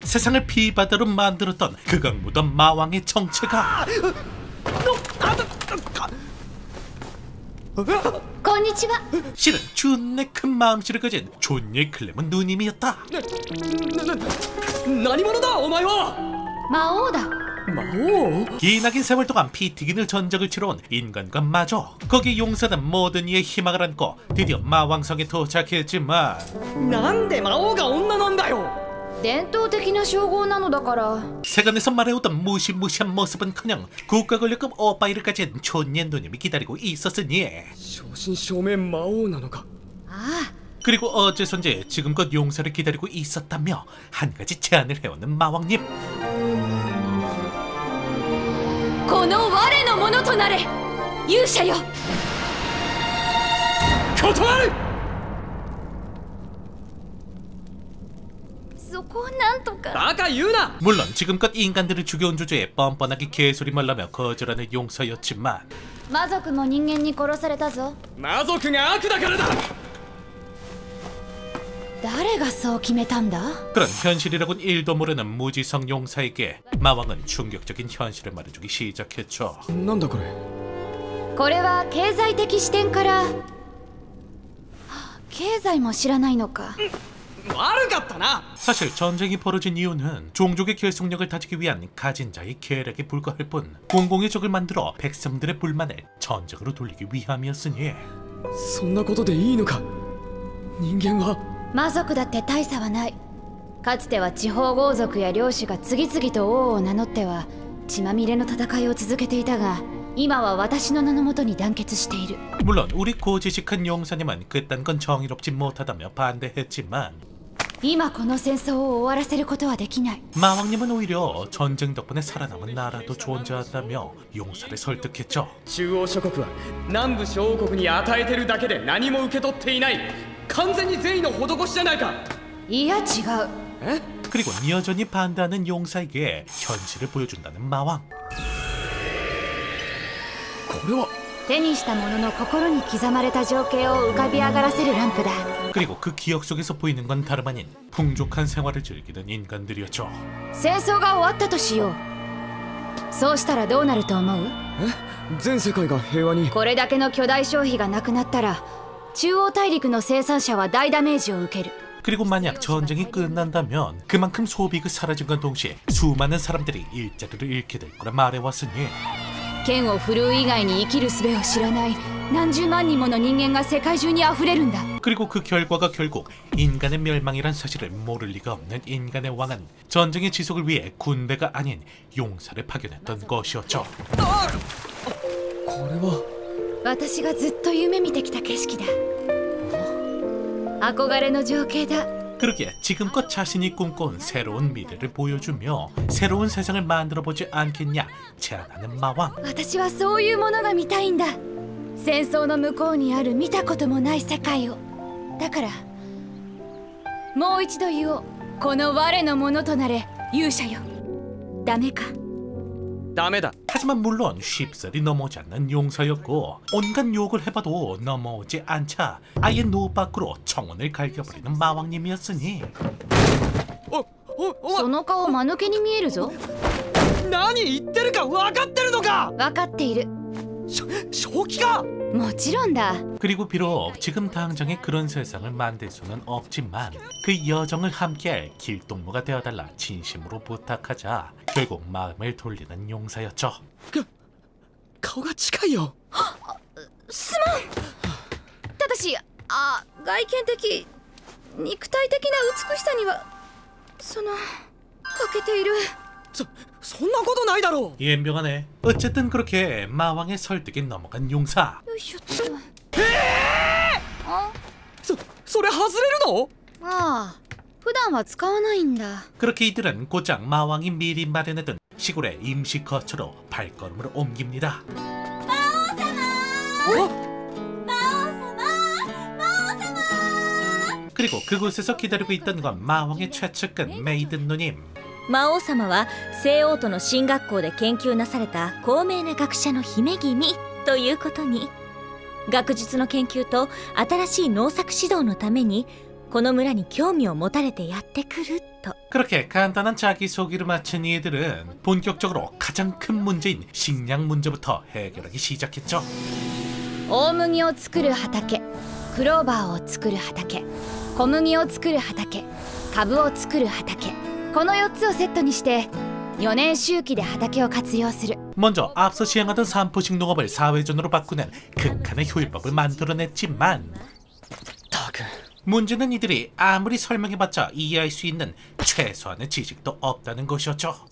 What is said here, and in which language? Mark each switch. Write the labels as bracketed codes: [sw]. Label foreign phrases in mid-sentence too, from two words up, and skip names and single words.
[ko] 세상을 피바다로 만들었던 극악무던 마왕의 정체가 [ja] こんにちは。 [ko] 실은 존내 큰 마음씨를 가진 존예 클레몬 누님이었다. [ja] 何者だお前は。魔王だ。魔王？ [ko] 기나긴 세월 동안 피 튀기는 전적을 치러온 인간과 마저 거기 용사는 모든 이의 희망을 안고 드디어 마왕성에 도착했지만 [ja] なんで魔王が女なんだよ。伝統的な称号なのだから。 [ko] 세간에서 말해오던 무시무시한 모습은커녕 국가 권력급 오빠이를 가진 존예 누님이 기다리고 있었으니 [ja] 正真正銘魔王なのか。ああ。 [ko] 그리고 어째선지 지금껏 용사를 기다리고 있었다며 한 가지 제안을 해오는 마왕님. [ja] この我のものとなれ勇者よ。断る。そこをなんとか。バカ言うな。 [ko] 물론 지금껏 인간들을 죽여온 주제에 뻔뻔하게 개소리만 하며 거절하는 용사였지만 [ja] 魔族も人間に殺されたぞ。魔族が悪だからだ。誰がそう決めたんだ？ [ko] 그런 현실이라곤 1도 모르는 무지성 용사에게 마왕은 충격적인 현실을 말해주기 시작했죠. [ja] なんだこれ。これは経済的視点から。経済も知らないのか。悪かったな。 [ko] 사실 전쟁이 벌어진 이유는 종족의 결속력을 다지기 위한 가진 자의 계략에 불과할 뿐 공공의 적을 만들어 백성들의 불만을 전쟁으로 돌리기 위함이었으니 [ja] そんなことでいいのか。人間は。魔族だって大差はない。かつては地方豪族や領主が次々と王を名乗っては血まみれの戦いを続けていたが、今は私の名のもとに団結している。 [ko] 물론 우리 고지식한 용사님은 그딴 건 정의롭지 못하다며 반대했지만 [ja] 今この戦争を終わらせることはできない。 [ko] 마왕님은 오히려 전쟁 덕분에 살아남은 나라도 존재한다며 용사를 설득했죠. [ja] 中央諸国は南部小王国に与えてるだけで何も受け取っていない。完全に善意の施しじゃないか。いや違う。え？ [ko] 그리고 여전히 반대하는 용사에게 현실을 보여준다는 마왕. [ja] これは。手にしたものの心に刻まれた情景を浮かび上がらせるランプだ。 [ko] 그리고 그 기억 속에서 보이는 건 다름 아닌 풍족한 생활을 즐기는 인간들이었죠. [ja] 戦争が終わったとしよう。そうしたらどうなると思う？全世界が平和に。これだけの巨大消費がなくなったら中央大陸の生産者は大ダメージを受ける。 [ko] 그리고 만약 전쟁이 끝난다면 그만큼 소비가 사라진과 동시에 수많은 사람들이 일자리를 잃게 될 거라 말해왔으니 [ja] 剣を振るう以外に生きる術を知らない何十万人もの人間が世界中に溢れるんだ。 [ko] 그리고 그 결과가 결국 인간의 멸망이란 사실을 모를 리가 없는 인간의 왕은 전쟁의 지속을 위해 군대가 아닌 용사를 파견했던 것이었죠. [ja] これは。私がずっと夢見てきた景色だ。憧れの情景だ。 [ko] 그러기에 지금껏 자신이 꿈꿔온 새로운 미래를 보여주며 새로운 세상을 만들어보지 않겠냐 제안하는 마왕. [ja] 私はそういうものが見たいんだ。戦争の向こうにある見たこともない世界を。だからもう一度言おう。この我のものとなれ勇者よ。ダメか。ダメだ。 [ko] 하지만 물론 쉽사리 넘어오지 않는 용사였고 온갖 욕을 해봐도 넘어오지 않자 아예 노 밖으로 청원을 갈겨버리는 마왕님이었으니 [ja] その顔間抜けに見えるぞ。何言ってるか分かってるのか。分かっている。正気か。もちろんだ。 [ko] 그리고 비록 지금 당장에 그런 세상을 만들 수는 없지만 그 여정을 함께할 길동무가 되어달라 진심으로 부탁하자 결국 마음을 돌리는 용사였죠. [ja] 顔が近いよ。すまん。ただし外見的肉体的な美しさには欠けている。そんなことないだろう。 [ko] 연병하네. 어쨌든 그렇게 마왕의 설득에 넘어간 용사. [ja] よいしょっと。それ外れるの？ああ、普段は使わないんだ。 [ko] 그렇게 이들은 곧장 마왕이 미리 마련해둔 시골의 임시 거처로 발걸음을 옮깁니다. 그리고 그곳에서 기다리고 있던 건 마왕의 최측근 메이든 누님. [ja] 魔王様は西欧都の進学校で研究なされた高名な学者の姫君ということに、学術の研究と新しい農作指導のためにこの村に興味を持たれてやってくると。 [ko] 그렇게 간단한 자기소개를 마친 이들은 본격적으로 가장 큰 문제인 식량 문제부터 해결하기 시작했죠. [ja] 大麦を作る畑、クローバーを作る畑、小麦を作る畑、株を作る畑、この4つをセットにして4年周期で畑を活用する。 [ko] 먼저 앞서 시행하던 산포식 농업을 사회전으로 바꾸는 극한의 효율법을 만들어냈지만 문제는 이들이 아무리 설명해봤자 이해할 수 있는 최소한의 지식도 없다는 것이었죠.